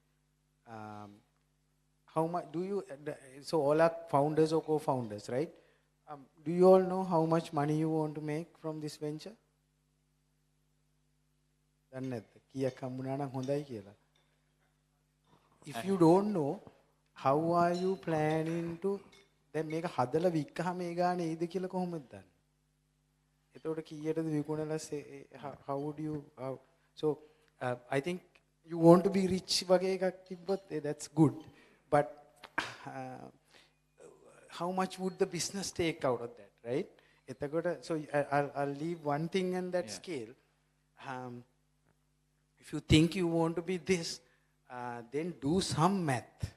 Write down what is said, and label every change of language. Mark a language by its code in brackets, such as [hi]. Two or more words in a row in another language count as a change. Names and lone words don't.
[en] How much do you, so all are founders or co-founders, right? Do you all know how much money you want to make from this venture? If you don't know, how are you planning to [si] දැන් මේක හදලා වික්කහම ඒ ගානේ එයිද කියලා කොහොමද දන්නේ? එතකොට කීයටද විකුණලා [en] how would you so I think you want to be rich [si] වගේ එකක් තිබ්බොත් [en] that's good, but how much would the business take out of that, right? එතකොට so I'll leave one thing in that scale. If you think you want to be this, then do some math.